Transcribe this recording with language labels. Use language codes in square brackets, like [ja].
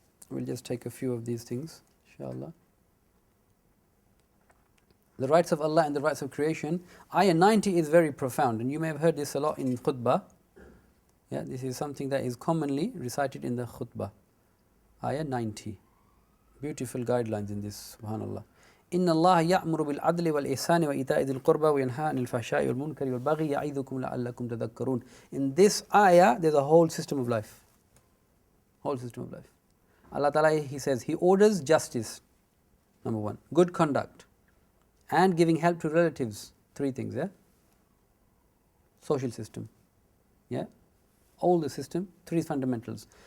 [en] we'll just take a few of these things, inshallah. The rights of Allah and the rights of creation. Ayah 90 is very profound, and you may have heard this a lot in khutbah. Yeah, this is something that is commonly recited in the khutbah. Ayah 90. Beautiful guidelines in this, subhanallah. [ar] إن الله يأمر بالعدل والإحسان وإيتاء ذي القربى وينهى عن الفحشاء والمنكر والبغي يعظكم لعلكم تذكرون. [en] In this ayah, there's a whole system of life. Whole system of life. Allah Ta'ala, He says, He orders justice, number one, good conduct, and giving help to relatives. 3 things, yeah? Social system, yeah? All the system, 3 fundamentals.